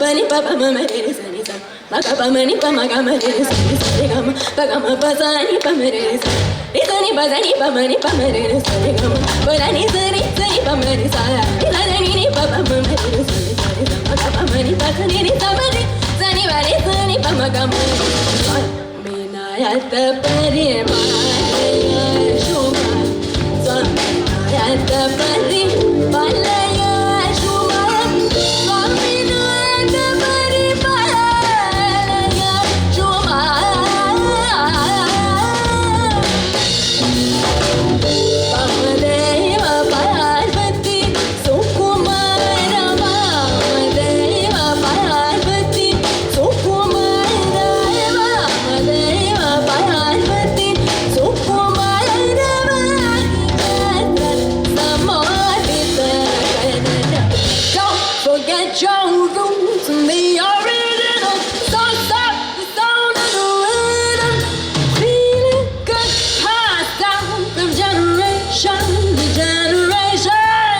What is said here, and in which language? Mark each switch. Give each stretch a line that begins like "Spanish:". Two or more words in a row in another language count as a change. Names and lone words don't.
Sanskrit: papa ma ma re sa ni sa ma ga pa ma ni pa ma ga ma re sa ni sa re ga ma pa ga ma pa sa ni pa ma re sa ni pa sa ni pa ma ni pa ma re sa re ga ma pa la ni sa ni pa ma re sa ni la ni pa pa ma ma re sa ni sa re ga ma ga pa ma ni pa sa ni sa ma re sa ni va re sa ni pa ma ga ma me na ya ta pa re ma ya shu ma sa me na ya ta pa re pa la ya shu ma sa me na ya ta pa re pa la ya shu ma Vamadeva Parvati Sukumara Vamadeva Parvati Sukumara Vamadeva Parvati Sukumara Samadhita Kanana.
English: Don't forget your roots and the original. Don't stop the sound of the rhythm. Feeling good, passed down from generation to generation.